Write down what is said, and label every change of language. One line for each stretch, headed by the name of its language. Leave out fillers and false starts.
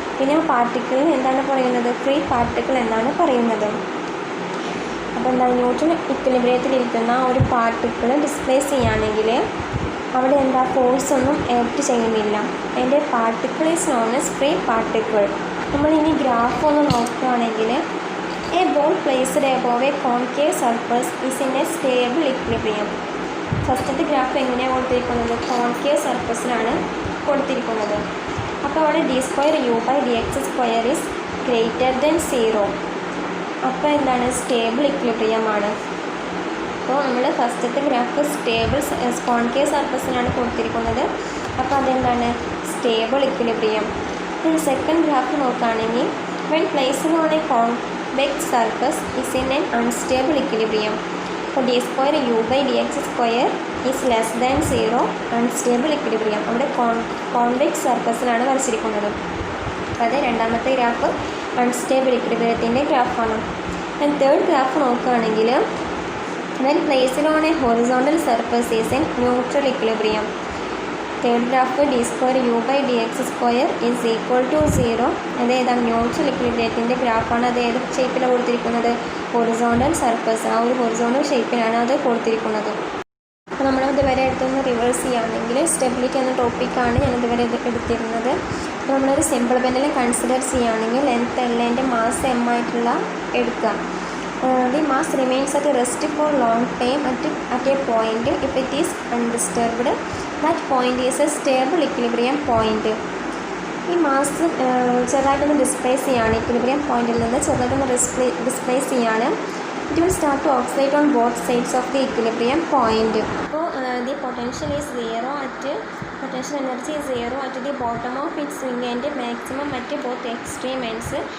Malayalam: പിന്നെ ആ പാർട്ടിക്കിളിന് എന്താണ് പറയുന്നത്? ഫ്രീ പാർട്ടിക്കിൾ എന്നാണ് പറയുന്നത്. അപ്പോൾ എന്താണ്? ന്യൂട്രൽ ഇക്വിലിബ്രിയത്തിലിരിക്കുന്ന ഒരു പാർട്ടിക്കിൾ ഡിസ്പ്ലേസ് ചെയ്യുകയാണെങ്കിൽ അവിടെ എന്താ? ഫോഴ്സൊന്നും ആക്ട് ചെയ്യുന്നില്ല.
English: And a particle is known as free particle.
Malayalam: നമ്മളിനി ഗ്രാഫ് ഒന്ന് നോക്കുകയാണെങ്കിൽ,
English: a ball placed above a concave surface is in a stable equilibrium.
Malayalam: ഫസ്റ്റത്തെ ഗ്രാഫ് എങ്ങനെയാണ് കൊടുത്തിരിക്കുന്നത്? കോൺകേവ് സർഫസിലാണ് കൊടുത്തിരിക്കുന്നത്.
English: അപ്പോൾ അവിടെ D square U by D X square is greater than 0.
Malayalam: അപ്പോൾ എന്താണ്? സ്റ്റേബിൾ ഇക്വിലിബ്രിയം ആണ്. അപ്പോൾ നമ്മൾ ഫസ്റ്റത്തെ ഗ്രാഫ് സ്റ്റേബിൾ കോൺകേവ് സർഫസിലാണ് കൊടുത്തിരിക്കുന്നത്. അപ്പോൾ അതെന്താണ്? Stable equilibrium. സെക്കൻഡ് ഗ്രാഫ് നോക്കുകയാണെങ്കിൽ,
English: when placed on a convex surface is in an unstable equilibrium. അപ്പോൾ D square U by D X square is less than 0, unstable equilibrium.
Malayalam: അവിടെ കോൺവെക്സ് സർഫസിലാണ് വരച്ചിരിക്കുന്നത്. അത് രണ്ടാമത്തെ graph unstable ഇക്വിലിബ്രിയത്തിൻ്റെ ഗ്രാഫാണ്.
English: And third graph നോക്കുകയാണെങ്കിൽ, when placed on a horizontal surface is in neutral equilibrium. Third graph D square U by D X square is equal to 0.
Malayalam: അത് ഏതാണ്? Neutral ഇക്വിലിബ്രിയത്തിൻ്റെ ഗ്രാഫാണ്. അത് ഏത് ഷേപ്പിലാണ് കൊടുത്തിരിക്കുന്നത്? Horizontal surface. ആ ഒരു ഹൊറിസോണ്ടൽ ഷേപ്പിലാണ് അത് കൊടുത്തിരിക്കുന്നത്. അപ്പോൾ നമ്മൾ ഇതുവരെ എടുത്തൊന്ന് റിവേഴ്സ് ചെയ്യുകയാണെങ്കിൽ, സ്റ്റെബിലിറ്റി എന്ന ടോപ്പിക്കാണ് ഞാൻ ഇതുവരെ എടുത്തിരുന്നത്. അപ്പോൾ നമ്മളൊരു സിമ്പിൾ പെന്നിൽ കൺസിഡർ ചെയ്യുകയാണെങ്കിൽ, ലെങ്ത് എല്ലിൻ്റെ മാസ് എം ആയിട്ടുള്ള എടുക്കുക.
English: The mass remains at rest for long time at a point. If it is undisturbed, that point is a stable equilibrium point.
Malayalam: ഈ മാസ് ചെറുതായിട്ടൊന്ന് ഡിസ്പ്ലേസ് ചെയ്യാണ്. ഇക്വിലിബ്രിയം പോയിന്റിൽ നിന്ന് ചെറുതായിട്ടൊന്ന് ഡിസ്പ്ലേസ് ചെയ്യാണ്.
English: It will start to oscillate on both sides of the equilibrium point. അപ്പോൾ the potential is 0 at potential energy is 0 at the bottom of it swing and maximum at both extreme ends.